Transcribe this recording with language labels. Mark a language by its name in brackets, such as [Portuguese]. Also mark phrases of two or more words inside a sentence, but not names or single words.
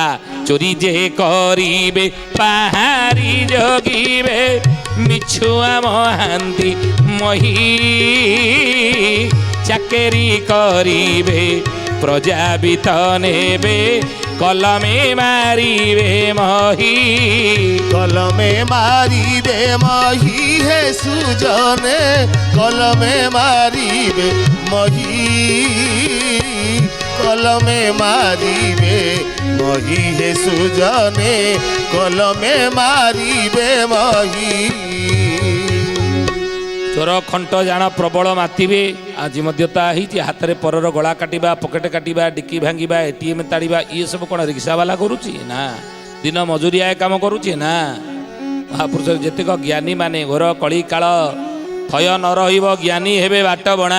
[Odia] ଚୋରି ଯେ କରିବେ ପାହାରି ଜଗିବେ, ମିଛୁଆ ମହାନ୍ତି ମହି, ଚାକେରି କରିବେ ପ୍ରଜାବିତ ନେବେ, କଲମେ ମାରିବେ ମହି। କଲମେ ମାରିବେ ମହି ହେ ସୁଜନେ, କଲମେ ମାରିବେ ମହି, କଲମେ ମାରିବେ ମହି ହେ ସୁଜନେ, କଲମେ ମାରିବେ ମହି। ଚୋର ଖଣ୍ଟ ଜାଣ ପ୍ରବଳ ମାତିବେ। ଆଜି ମଧ୍ୟ ତାହା ହେଇଛି, ହାତରେ ପରର ଗଳା କାଟିବା, ପକେଟ କାଟିବା, ଡିକି ଭାଙ୍ଗିବା, ATM ତାଡ଼ିବା, ଇଏ ସବୁ କ'ଣ ରିକ୍ସାବାଲା କରୁଛି? ନା। ଦିନ ମଜୁରିଆ କାମ କରୁଛି? ନା। ମହାପୁରୁଷ ଯେତିକ ଜ୍ଞାନୀ ମାନେ, ଘୋର କଳି କାଳ ଥୟ ନ ରହିବ, ଜ୍ଞାନୀ ହେବେ ବାଟ ବଣା।